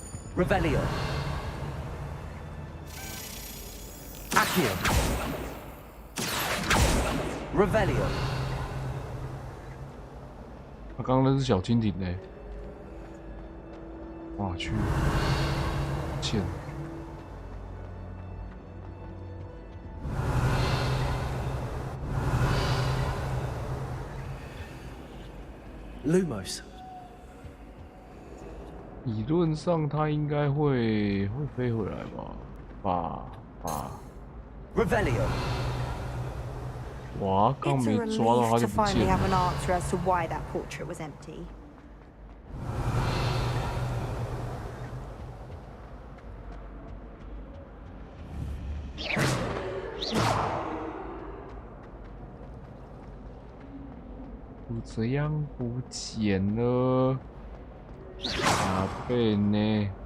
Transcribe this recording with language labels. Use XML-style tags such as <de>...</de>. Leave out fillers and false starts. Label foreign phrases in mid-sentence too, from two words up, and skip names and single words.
<zh>Revelio. Accio. Revelio. 他刚刚那是小蜻蜓嘞，哇去，欠。 Lumos. 理论上他应该会飞回来吧？ Revelio. 哇，刚没抓到他就</zh> <en>to</en> <zh>不</zh> <en>finally</en> <zh>见</zh> <en>have an</en> <zh>了。</zh> <en>answer as to why that portrait was empty.</en> <zh>就这样不见了，哪贝呢？</zh>